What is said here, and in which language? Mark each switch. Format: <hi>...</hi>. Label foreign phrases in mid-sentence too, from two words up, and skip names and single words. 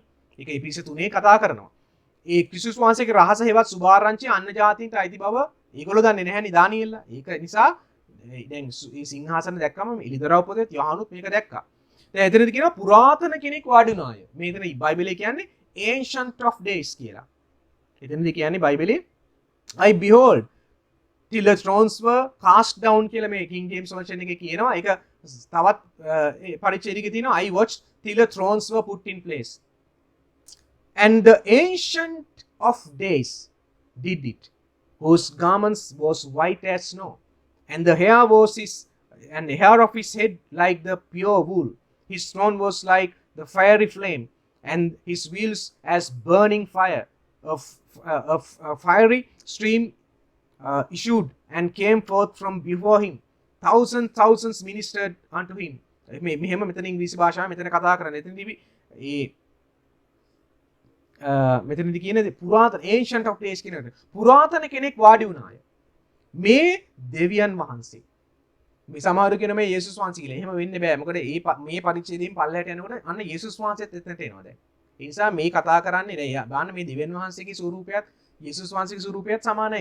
<si>ඒක එපිස 3 කතා කරනවා. ඒ ක්‍රිස්තුස් වහන්සේගේ රහස හේවත් සුභාරංචිය අන්‍ය ජාතීන්ට අයිති බව ඒගොල්ලෝ දන්නේ නැහැනේ දානියෙල්ලා. ඒක නිසා දැන් මේ සිංහාසන දැක්කම එළිදරව් පොතේත් යොහනුත් මේක දැක්කා. දැන් එතනදී කියනවා පුරාතන කෙනෙක් වාඩි වුණාය. මේකන බයිබලයේ කියන්නේ</si> <en>ancient of days</en> <si>කියලා. එතනදී කියන්නේ බයිබලයේ</si> <en>I behold till the thrones were cast down</en> <si>කියලා මේ King James version එකේ කියනවා. ඒක තවත් පරිච්ඡේදයක තියෙනවා</si> <en>I watched till the thrones were put in place. And the ancient of days did it, whose garments was white as snow, and the hair of his head like the pure wool. His throne was like the fiery flame, and his wheels as burning fire. A fiery stream issued and came forth from before him. Thousands ministered unto him.</en> <si>මෙහෙම මෙතන ඉංග්‍රීසි භාෂාවෙන් මෙතන කතා කරන්නේ. මෙතනදී කියන්නේ පුරාතන</si> <en>ancient of days</en> <si>කියන එක. පුරාතන කෙනෙක් වාඩි වුණාය. මේ දෙවියන් වහන්සේ. මේ සමහර කියන මේ යේසුස් වහන්සේ කියලා. එහෙම වෙන්න බෑ. මොකද මේ පරිච්ඡේදයෙන් පල්ලයට යනකොට අන්න යේසුස් වහන්සේත් එතනට එනවා දැන්. ඒ නිසා මේ කතා කරන්නේ නෑ. බලන්න මේ දෙවියන් වහන්සේගේ ස්වරූපයත් යේසුස් වහන්සේගේ ස්වරූපයත් සමානයි.</si>